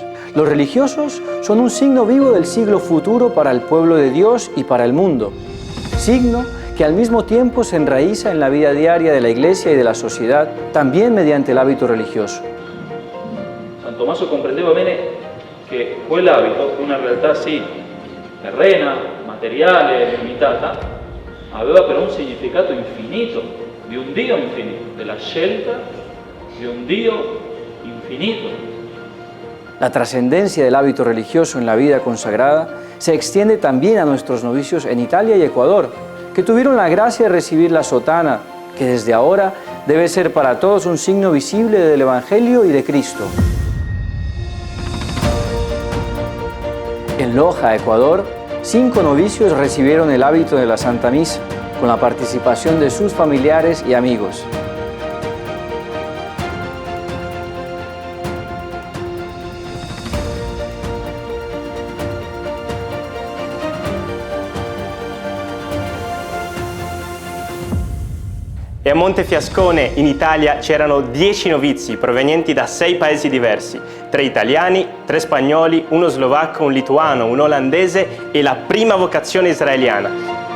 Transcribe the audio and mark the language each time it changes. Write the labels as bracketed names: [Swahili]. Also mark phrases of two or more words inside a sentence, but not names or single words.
[Spanish] Los religiosos son un signo vivo del siglo futuro para el pueblo de Dios y para el mundo. Signo que al mismo tiempo se enraiza en la vida diaria de la Iglesia y de la sociedad, también mediante el hábito religioso. [Italian] San Tommaso comprendeva bene che quell'abito, una realtà sì terrena, materiale, limitata, aveva però un significato infinito, di un Dio infinito, della scelta di un Dio infinito. [Spanish] La trascendencia del hábito religioso en la vida consagrada se extiende también a nuestros novicios en Italia y Ecuador, que tuvieron la gracia de recibir la sotana, que desde ahora debe ser para todos un signo visible del Evangelio y de Cristo. En Loja, Ecuador, 5 novicios recibieron el hábito de la Santa Misa, con la participación de sus familiares y amigos. [Italian] E a Montefiascone, in Italia, c'erano 10 novizi provenienti da 6 paesi diversi, 3 italiani, 3 spagnoli, 1 slovacco, 1 lituano, 1 olandese e la prima vocazione israeliana.